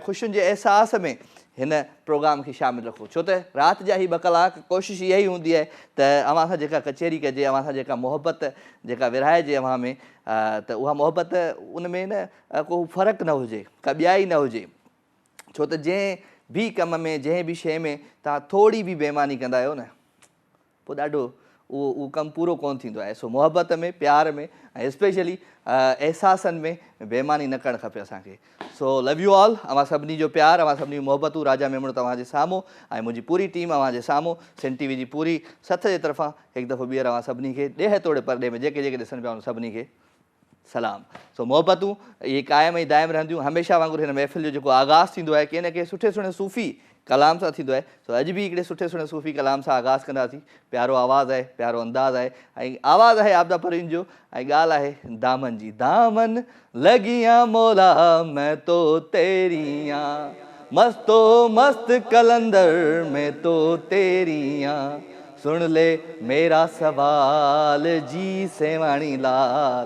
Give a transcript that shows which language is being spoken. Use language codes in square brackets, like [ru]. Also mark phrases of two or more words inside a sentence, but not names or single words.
[sd] ख़ुशियुनि जे अहसास में हिन प्रोग्राम खे शामिलु रखो, छो त राति जा ई 2 कलाक कोशिशि इहा ई हूंदी आहे त अव्हां सां जेका कचहरी कजे, अव्हां सां जेका मुहबत जेका विरहाइजे अव्हां में, त उहा मुहबत उन में न को फ़र्क़ु न हुजे, का ॿियाई न हुजे। छो त जंहिं बि कम में, जंहिं बि शइ में तव्हां थोरी बि बेईमानी कंदा आहियो न, पोइ ॾाढो उहो कमु पूरो कोन थींदो आहे। सो मुहबत में, प्यार में ऐं स्पेशली अहसासनि में बेईमानी न करणु खपे असांखे। [en] So love you all. [sd] अव्हां सभिनी जो प्यार, अव्हां सभिनी मुहबतूं, राजा मेमण तव्हांजे साम्हूं ऐं मुंहिंजी पूरी टीम अव्हांजे साम्हूं, सिंध टीवी जी पूरी सथ जे तरफ़ां हिकु दफ़ो ॿीहर अव्हां सभिनी खे ॾेह तोड़े परॾे में जेके जेके ॾिसनि पिया उन सभिनी खे सलाम। सो मुहबतूं इहे क़ाइमु ऐं दाइमु रहंदियूं। हमेशह वांगुरु हिन महफ़िल जो जेको आगाज़ थींदो आहे कंहिं न कंहिं सुठे सुठे सूफ़ी कलाम सां थींदो आहे। सो अॼु बि हिकिड़े सुठे सुठे सूफ़ी कलाम सां आगाज़ कंदासीं। प्यारो आवाज़ु आहे, प्यारो अंदाज़ आहे ऐं आवाज़ु आहे आबदा परवीन जो ऐं ॻाल्हि आहे दामन जी। [pa] دامن لگیاں مولا میں تو تیریاں، مستو مست قلندر میں تو تیریاں، سن لے میرا سوال جی سیوانی لال.